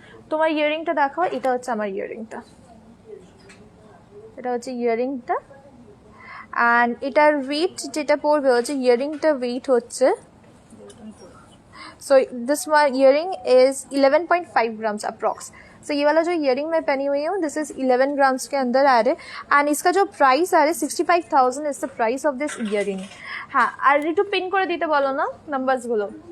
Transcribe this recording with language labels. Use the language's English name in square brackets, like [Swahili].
[Bangla] তোমার ইয়াররিংটা দেখাও। এটা হচ্ছে আমার ইয়াররিংটা, এটা হচ্ছে ইয়াররিংটা। অ্যান্ড এটার ওয়েট যেটা পড়বে হচ্ছে, ইয়াররিংটা ওয়েট হচ্ছে, [English] So this earring is 11.5 grams approx. [Hindi] सो ये वाला जो इयरिंग मैं पहनी हुई हूँ, [English] this is 11 grams [Hindi] के अंदर आ रहे। [English] and [Hindi] इसका जो प्राइस आ रहा है [English] 65,000 is the price of this earring. [Bangla] हाँ, আর একটু পিন করে দিতে বলো না নাম্বারসগুলো।